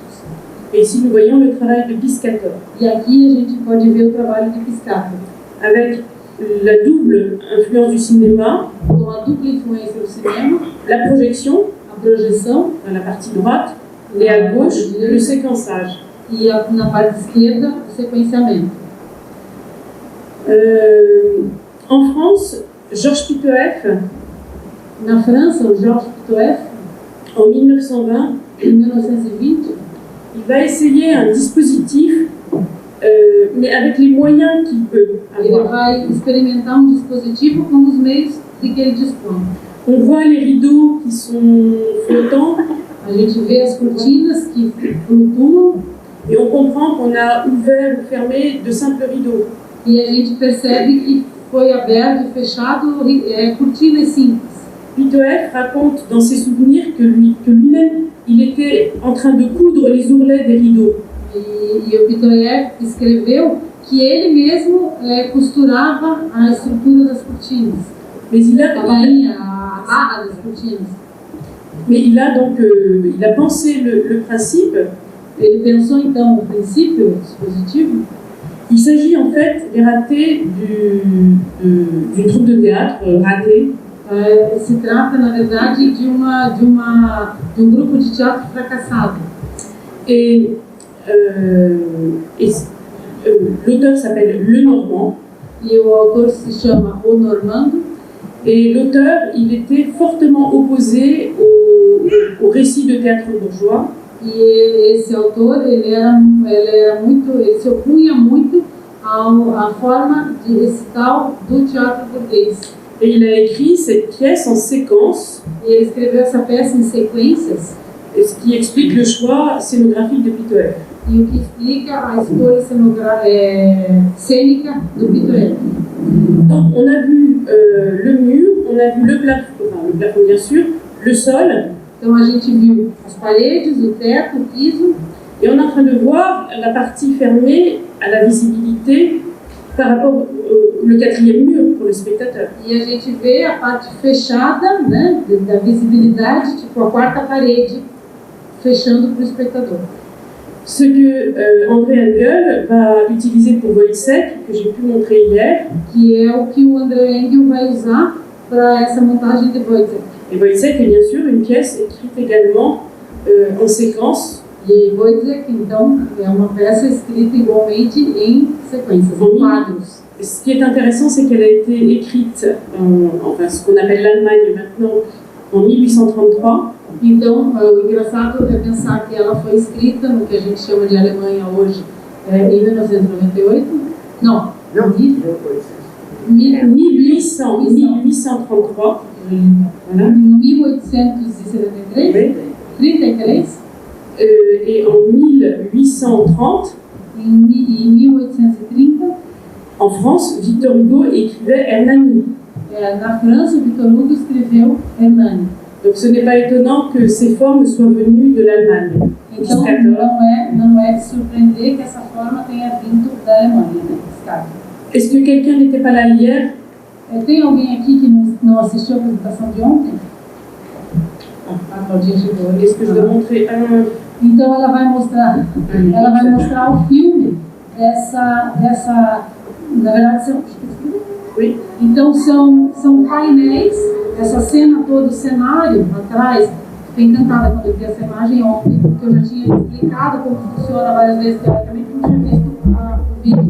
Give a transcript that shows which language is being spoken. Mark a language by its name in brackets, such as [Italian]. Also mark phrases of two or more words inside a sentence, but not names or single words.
[French] Et ici, nous voyons le travail de Piscator. [Portuguese] E aqui a gente pode ver o trabalho de Piscator. [French] Avec la double influence du cinéma, [Portuguese] com a dupla influência do cinema, [French] la projection, [Portuguese] a projeção, [French] dans la partie droite, et à gauche, le séquençage. [Portuguese] E na parte esquerda, o sequenciamento. [French] En France, Georges Pitoef, [Portuguese] na França, o Georges Pitoef, [French] en 1920, il va essayer un dispositif, mais avec les moyens qu'il peut avoir. [Portuguese] Ele vai experimentar dispositivo com os meios de que ele dispõe. [French] On voit les rideaux qui sont flottants. [Portuguese] A gente vê as cortinas que flutuam. [French] Et on comprend qu'on a ouvert ou fermé de simples rideaux. [Portuguese] E a gente percebe que foi aberto e fechado cortinas simples. [French] Pitoef raconte dans ses souvenirs que lui-même, il était en train de coudre les ourlets des rideaux. [Portuguese] E o Pitoef escreveu que ele mesmo costurava a estrutura das cortinas. [French] Mais il a [Portuguese] barra das cortinas. [French] Mais il a donc il a pensé le principe. [Portuguese] Ele pensou então o princípio, o dispositivo. [French] Il s'agit en fait des ratés d'une troupe de théâtre ratée. [Portuguese] Se trata, na verdade, de um grupo de teatro fracassado. [French] Et l'auteur s'appelle Lenormand. [Portuguese] E o autor se chama O Normando. [French] Et l'auteur, il était fortement opposé au récit de théâtre bourgeois. [Portuguese] E esse autor, ele se opunha muito à forma de recital do teatro burguês. [French] Et il a écrit cette pièce en séquence. [Portuguese] E ele escreveu essa peça em sequências. [French] Ce qui explique le choix scénographique de Pitoef. [Portuguese] E o que explica a escolha cênica do Pitoef. [French] Donc on a vu le mur, on a vu le plafond bien sûr, le sol. [Portuguese] Então a gente viu as paredes, o teto, o piso. [French] Et on est en train de voir la partie fermée à la visibilité par rapport au quatrième mur pour le spectateur. [Portuguese] E a gente vê a parte fechada, né, da visibilidade, tipo a quarta parede, fechando para o espectador. [French] Ce que André Engel va utiliser pour Wojciech, que j'ai pu montrer hier. [Portuguese] Que é o que o André Engel vai usar para essa montagem de Wojciech. [French] Et Wojciech est bien sûr une pièce écrite également en séquence. [Portuguese] E Wojciech, então, é uma peça escrita igualmente em sequências, em quadros. [French] Ce qui est intéressant, c'est qu'elle a été écrite, enfin ce qu'on appelle l'Allemagne maintenant, en 1833. [Portuguese] Então, o engraçado é pensar que ela foi escrita no que a gente chama de Alemanha hoje, em 1998. Não, 1833. [French] Voilà. [Portuguese] Em 1873, 33. [French] Et en 1830, [Portuguese] Em 1830, [French] en France, Victor Hugo écrivait Hernani. [Portuguese] na França, Victor Hugo escreveu Hernani. [French] Donc ce n'est pas étonnant que ces formes soient venues de l'Allemagne. [Portuguese] Então, não é de surpreender que essa forma tenha vindo da Alemanha, né? [French] Est-ce que quelqu'un n'était pas là hier? [Portuguese] Tem alguém aqui que não assistiu a apresentação de ontem? A Claudinha chegou. [French] Est-ce que je dois montrer un... [Portuguese] Então ela vai mostrar o filme dessa na verdade são, [French] Oui. [Portuguese] então são painéis, essa cena toda, o cenário atrás. Fiquei encantada quando eu vi essa imagem ontem, porque eu já tinha explicado como funciona várias vezes teoricamente, não tinha visto o vídeo.